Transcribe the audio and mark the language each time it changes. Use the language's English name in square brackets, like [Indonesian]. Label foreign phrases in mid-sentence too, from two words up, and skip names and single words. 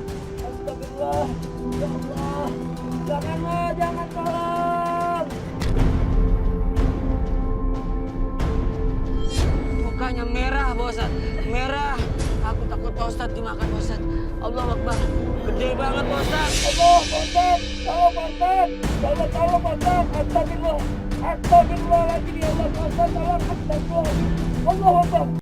[Indonesian] Astagfirullah. [Arabic] يا الله. [Indonesian] Jangan tolong. Mukanya merah Pak Ustaz. Merah. Aku takut Pak Ustaz dimakan Pak Ustaz. [Arabic] الله أكبر. [Indonesian] Gede banget Pak Ustaz. Allah Pak Ustaz. Tolong Pak Ustaz. Tolong Pak Ustaz. Astagfirullah. [Arabic] أستغفر الله العظيم يا الله [Indonesian] Pak Ustaz. Tolong [Arabic] أستغفر الله العظيم. الله أكبر.